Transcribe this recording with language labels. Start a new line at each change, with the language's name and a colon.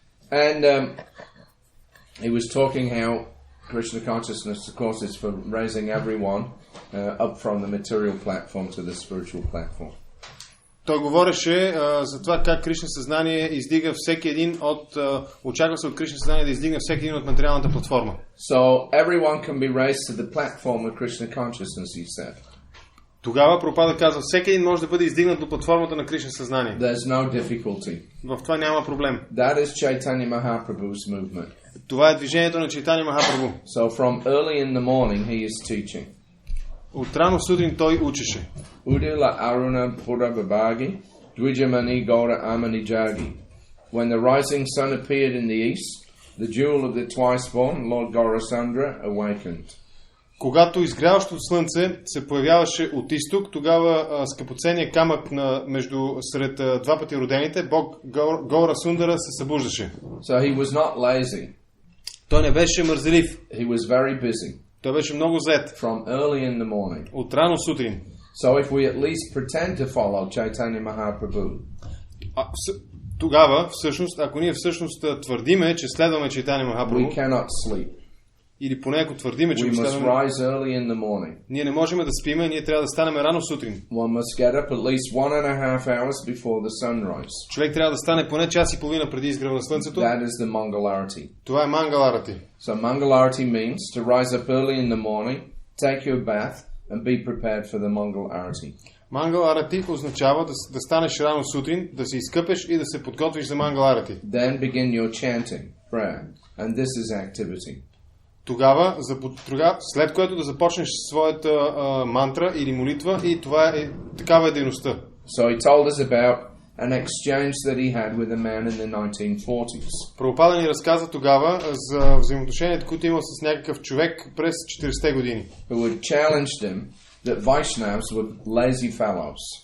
English: And he was talking how Krishna consciousness, of course, is for raising everyone up from the material platform to the spiritual platform.
Bulgarian: Той говореше за това как Кришна съзнание издига всеки един очаква се от Кришна съзнание да издигне всеки един от материалната платформа.
English: So everyone can be raised to the platform of Krishna consciousness, he said.
Bulgarian: Тогава Прабхупада казва, всеки един може да бъде издигнат до платформата на Кришна съзнание.
English: There's no difficulty.
Bulgarian: В това няма проблем.
English: That is Chaitanya Mahaprabhu's movement.
Bulgarian: Това е движението на Чайтания Махапрабху.
English: So from early in the morning he is teaching.
Bulgarian: От рано сутрин той учеше.
Bangla: Udila Aruna Pura Babagi, Dwijamani Gaura Amani Jagi.
English: When the rising sun appeared in the east, the jewel of the twice born, Lord Gaurasandra, awakened.
Bulgarian: когато изгряващото слънце се появяваше от изток, тогава скъпоценният камък сред два пъти родените, Бог Гора Сундара се събуждаше.
English: So he was not lazy.
Bulgarian: Той не беше мързелив.
English: He was very busy.
Bulgarian: Той беше много зает.
English: From early in the morning.
Bulgarian: От рано сутрин.
English: So if we at least pretend to follow Chaitanya Mahaprabhu,
Bulgarian: тогава, всъщност, ако ние всъщност твърдиме, че следваме Чайтания Махапрабху,
English: we cannot sleep.
Bulgarian: Или поне ако твърдиме, че
English: we must rise early in the morning.
Bulgarian: Ние не можем да спиме, ние трябва да станем рано сутрин.
English: One must get up at least 1.5 hours before the sunrise.
Bulgarian: Човек трябва да стане поне час и половина преди изгрева на слънцето.
English: That is the Mangalarati.
Bulgarian: Това е Мангаларати.
English: So Mangalarati means to rise up early in the morning, take your bath and be prepared for the Mangalarati.
Bulgarian: Мангаларати означава да станеш рано сутрин, да се изкъпеш и да се подготвиш за Мангаларати.
English: Then begin your chanting, prayer, and this is activity.
Bulgarian: Тогава, след което да започнеш своята мантра или молитва, и такава е дейността.
English: So he told us about an exchange that he had with a man in the 1940s.
Bulgarian: Прабхупада ни разказа тогава за взаимоотношението, които имал с някакъв човек през 40-те години.
English: Who had challenged him that Vaishnavas were lazy fellows.